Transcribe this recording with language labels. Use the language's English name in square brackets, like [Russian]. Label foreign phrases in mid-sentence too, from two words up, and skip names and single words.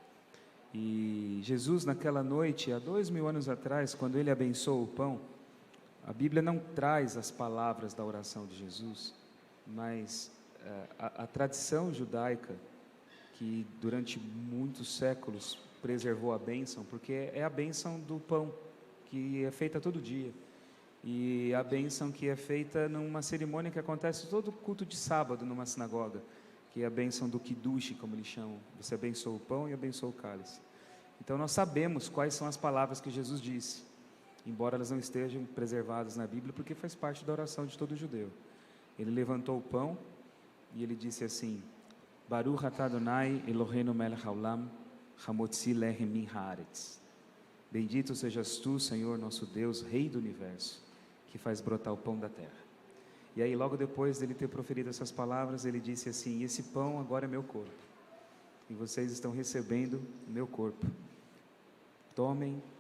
[Portuguese] E Jesus naquela noite, há 2000 anos atrás, quando ele abençoou o pão, a Bíblia não traz as palavras da oração de Jesus, mas a tradição judaica, que durante muitos séculos preservou a bênção, porque é a bênção do pão, que é feita todo dia, e a bênção que é feita numa cerimônia que acontece todo culto de sábado numa sinagoga, que é a bênção do Kiddush, como eles chamam. Você abençoa o pão e abençoa o cálice. Então nós sabemos quais são as palavras que Jesus disse, embora elas não estejam preservadas na Bíblia, porque faz parte da oração de todo judeu. Ele levantou o pão e ele disse assim: [Hebrew] ברוך אתה אדוני אלוהינו מלך העולם, המוציא לחם מן הארץ. [Portuguese] Bendito sejas tu, Senhor, nosso Deus, Rei do Universo, que faz brotar o pão da terra. E aí logo depois dele ter proferido essas palavras, ele disse assim: esse pão agora é meu corpo, e vocês estão recebendo o meu corpo.